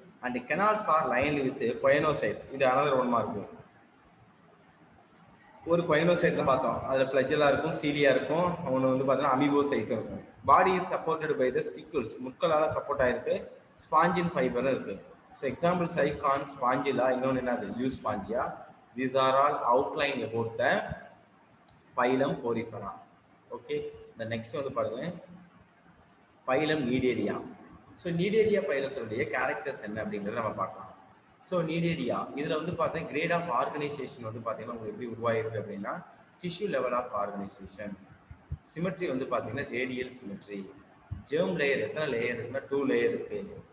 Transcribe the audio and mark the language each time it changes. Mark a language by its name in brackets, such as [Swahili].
[English] And canals are lined with choanocytes. இது another ஒன்றா இருக்கும். [Tamil] ஒரு கொயனோசைட் தான் பார்த்தோம், அதில் ஃப்ளஜலாக இருக்கும், சீலியாக இருக்கும், ஒன்று வந்து பார்த்தீங்கன்னா அமீபோசைட்டும் இருக்கும். Body is supported by the ஸ்பிக்கிள்ஸ், முட்களால் support ஆகிருக்கு. ஸ்பாஞ்சின் ஃபைபரும் இருக்குது. ஸோ எக்ஸாம்பிள் சைகான், ஸ்பாஞ்சிலா, இன்னொன்று என்னது யூஸ்பாஞ்சியா. [English] These are all outlined about the phylum Porifera. Okay, the next வந்து பாருங்க phylum Cnidaria. [Tamil] ஸோ நீடேரியா பைலத்தினுடைய கேரக்டர்ஸ் என்ன அப்படிங்கிறத நம்ம பார்க்கலாம். ஸோ நீடேரியா இதில் வந்து பார்த்தீங்கன்னா கிரேட் ஆஃப் ஆர்கனைசேஷன் வந்து பார்த்தீங்கன்னா உங்களுக்கு எப்படி உருவாயிருக்கு அப்படின்னா tissue level of organisation. Symmetry வந்து பார்த்தீங்கன்னா ரேடியல் சிமெட்ரி. ஜெர்ம் லேயர் எத்தனை லேயர் இருக்குன்னா 2 லேயர் இருக்குது.